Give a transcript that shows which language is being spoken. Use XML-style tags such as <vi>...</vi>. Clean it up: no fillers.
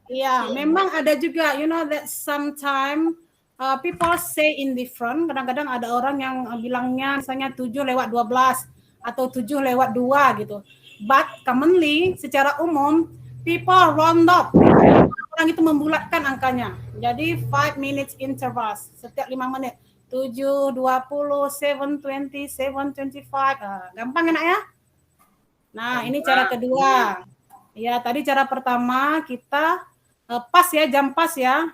<id>Ya, memang ada juga,</id> <en>you know that sometimes people say in different.</en> <id>Kadang-kadang ada orang yang bilangnya misalnya 7:12 atau 7:02 gitu.</id> <en>But commonly,</en> <id>secara umum,</id> <en>people round up.</en> <id>Orang itu membulatkan angkanya. Jadi</id> <en>5 minutes intervals,</en> <id>setiap 5 menit. 7, 20, 7:20, 7:25. Gampang enak ya? Nah, ini cara kedua. Ya, tadi cara pertama kita pas ya, jam pas ya.</id>